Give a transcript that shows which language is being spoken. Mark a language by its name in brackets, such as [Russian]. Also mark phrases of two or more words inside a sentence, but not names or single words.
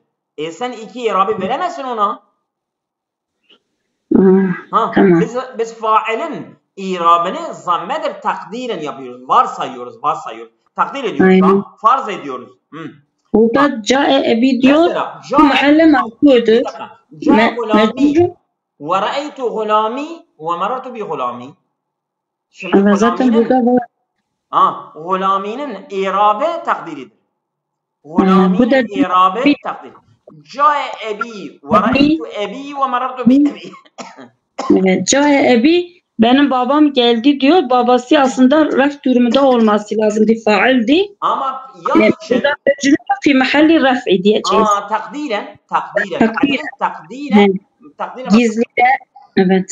[Turkish] Sen iki irabı veremezsin ona. Tamam. Biz failin irabını zammedir takdiren yapıyoruz. Varsayıyoruz. Takdir ediyoruz. Farz ediyoruz. Burada [Arabic] جاء أبي [Turkish] diyor. Mesela Bu mahalle mahkudur. [Arabic] جاء غلامي [Turkish] Mecbur. [Arabic] ورأيت غلامي ومررت بغلامي. [Turkish] Şimdi Evet, zaten burada var. غلامinin irabı takdiridir. Bu da غلامinin irabı takdir. [Arabic] جاء أبي ورأيت أبي ومررت بأبي. [Turkish] Evet, [Arabic] جاء أبي [Turkish] benim babam geldi diyor. Babası aslında ref durumunda olması lazımdı. Faildi. Ama ya için Burada mecbur [Arabic] في محل رفع [Turkish] diyeceğiz. takdiren Gizlice. Evet.